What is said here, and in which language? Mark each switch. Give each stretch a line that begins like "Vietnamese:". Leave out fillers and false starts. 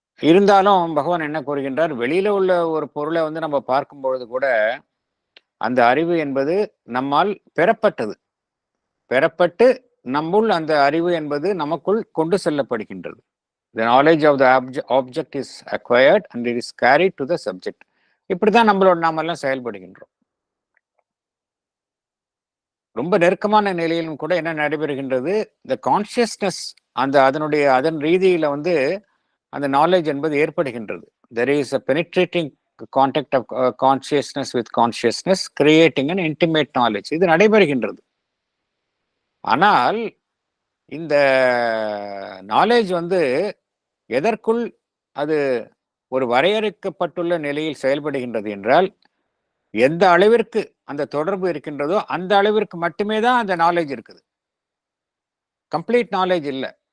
Tamil: இருந்தாலும் பகவான் என்ன கூறுகின்றார், வெளியில உள்ள ஒரு பொருளை வந்து நம்ம பார்க்கும்பொழுது கூட அந்த அறிவு என்பது நம்மால் பெறப்பட்டு நம்முள் அந்த அறிவு என்பது நமக்குள் கொண்டு செல்லப்படுகின்றது.
English: The knowledge of the object is acquired and it is carried to the subject.
Tamil: இப்படிதான் நாம எல்லாம் செயல்படுகின்றோம். ரொம்ப நெருக்கமான நிலையிலும் கூட என்ன நடைபெறுகின்றது, இந்த கான்சியஸ்னஸ் அதன் ரீதியில வந்து அந்த நாலேஜ் என்பது ஏற்படுகின்றது.
English: There is a penetrating contact of consciousness with consciousness creating an intimate knowledge.
Tamil: இது நடைபெறுகின்றது. ஆனால் இந்த நாலேஜ் வந்து எதற்குள் அது ஒரு வரையறுக்கப்பட்டுள்ள நிலையில் செயல்படுகின்றது என்றால், எந்த அளவிற்கு அந்த தொடர்பு இருக்கின்றதோ அந்த அளவிற்கு மட்டுமே தான் அந்த நாலேஜ் இருக்குது. கம்ப்ளீட் நாலேஜ் இல்லை.